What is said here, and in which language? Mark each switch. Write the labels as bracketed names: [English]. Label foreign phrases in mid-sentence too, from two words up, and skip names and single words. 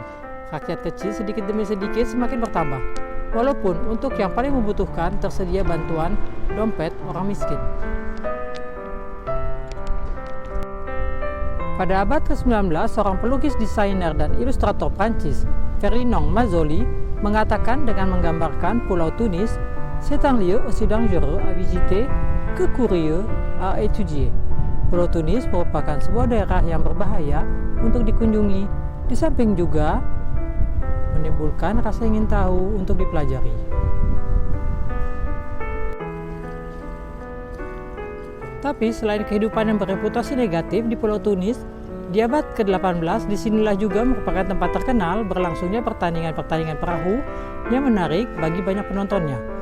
[Indonesian] Rakyat kecil sedikit demi sedikit semakin bertambah, walaupun untuk yang paling membutuhkan tersedia bantuan dompet orang miskin. Pada abad ke-19, seorang pelukis, desainer, dan ilustrator Prancis, Ferdinand Mazzoli, mengatakan dengan menggambarkan Pulau Tunis, [French] c'est un lieu aussi dangereux à visiter que curieux à étudier. [Indonesian] Pulau Tunis merupakan sebuah daerah yang berbahaya untuk dikunjungi, di samping juga menimbulkan rasa ingin tahu untuk dipelajari. Tapi selain kehidupan yang bereputasi negatif di Pulau Tunis, di abad ke-18 disinilah juga merupakan tempat terkenal berlangsungnya pertandingan-pertandingan perahu yang menarik bagi banyak penontonnya.